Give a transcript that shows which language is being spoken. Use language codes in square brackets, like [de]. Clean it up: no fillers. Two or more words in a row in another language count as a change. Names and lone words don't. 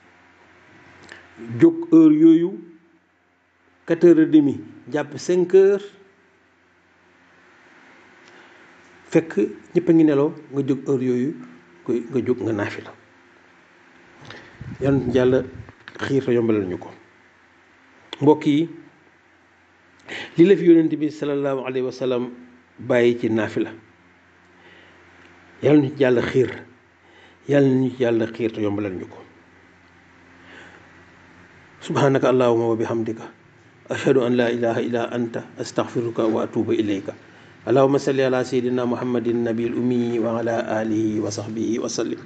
[wo] jóg heure yooyu 4h30 jàpp 5h fekk ñëpp a ngi nelaw nga jóg heure yooyu nga jóg nga naafila yàlla nañu yàlla xiir te yombalal ñu ko mbokk yi li la fi yonent bi [ar] صلى الله عليه وسلم [wo] bàyyi ci naafila yàlla nañu ci yàlla xiir yàlla nañu ci yàlla xiir te yombalal ñu ko [ar] سبحانك اللهم وبحمدك أشهد أن لا إله إلا أنت أستغفرك وأتوب إليك اللهم صل على سيدنا محمد النبي الأمي وعلى آله وصحبه وسلم